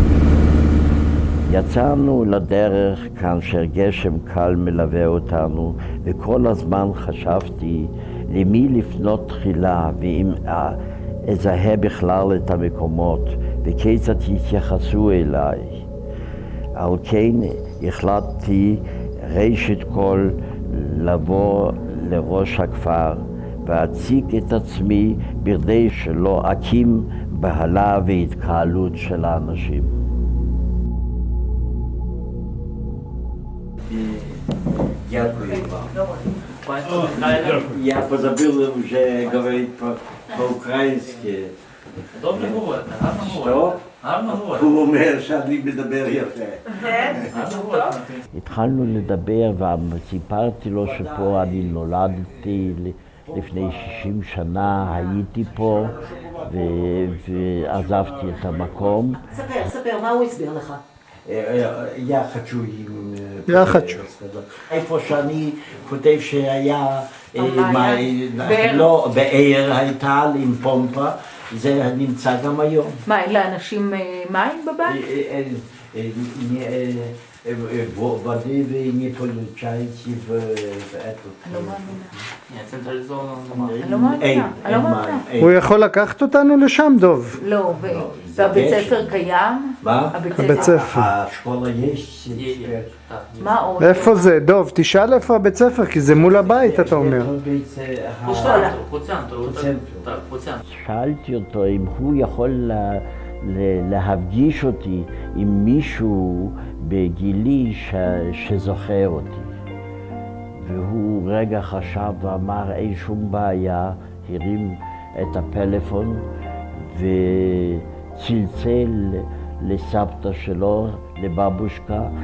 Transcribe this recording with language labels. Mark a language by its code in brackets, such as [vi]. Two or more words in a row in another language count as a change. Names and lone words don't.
[he] יצאנו לדרך כאשר גשם קל מלווה אותנו, וכל הזמן חשבתי למי לפנות תחילה ואם אזהה בכלל את המקומות וכיצד יתייחסו אליי. על כן החלטתי ראשית כל לבוא לראש הכפר ואציג את עצמי בכדי שלא אקים בהלה והתקהלות של האנשים. [uk] Дякую вам. [ru] Я позабыл уже говорить по-украински. [uk] Добре говорите, гарно Що? говорите. Гарно говорите. [he] הוא אומר שאני מדבר יפה. [uk] Гарно говорите. [he] התחלנו לדבר וסיפרתי לו שפה אני נולדתי לפני 60 שנה, הייתי פה ועזבתי את המקום. ספר, מה הוא הסביר לך? [ru] Я хочу им сказать. [he] איפה שאני כותב שהיה לא, בעיר הייתה עם פומפה, זה נמצא גם היום. מה, אין לאנשים מים בבית? [ru] Воды вы не получаете в этот... [uk] ні, централізовано немає. [he] לא מאמינה, אני לא מאמינה. הוא יכול לקחת אותנו לשם, דוב. לא, והבית ספר קיים? מה? הבית ספר. השכולה יש. [uk] Є. Так, є. [he] מה עוד? איפה זה? דוב, תשאל איפה הבית ספר, כי זה מול הבית, אתה אומר. [uk] По центру, по центру. Так, по центру. [he] שאלתי אותו אם הוא יכול להפגיש אותי עם מישהו בגילי שזוכר אותי. והוא רגע חשב ואמר אין שום בעיה, הרים את הפלאפון וצלצל לסבתא שלו, לבבושקה.